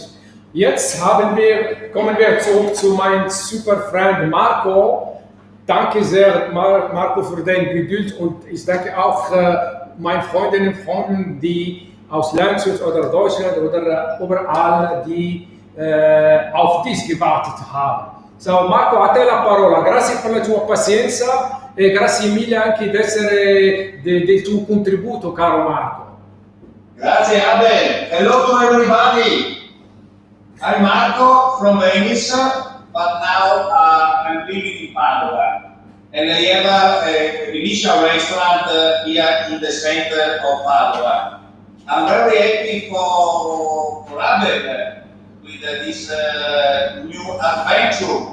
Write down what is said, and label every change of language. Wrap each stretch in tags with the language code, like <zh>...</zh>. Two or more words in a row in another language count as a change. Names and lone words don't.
<de>Jetzt kommen wir zurück zu meinem super Freund Marco. Danke sehr, Marco, für deine Geduld und ich danke auch meinen Freundinnen und Freunden, die aus Landshut oder Deutschland oder überall, die auf dich gewartet haben. So,</de> <it>Marco, a te la parola. Grazie per la tua pazienza e grazie mille anche del tuo contributo, caro Marco. Grazie,</it> <en>Abel. Hello to everybody. I'm Marco from Venice, but now I'm living in Padova. And I have a initial restaurant here in the center of Padova. I'm very happy for Abel with this new adventure.</en>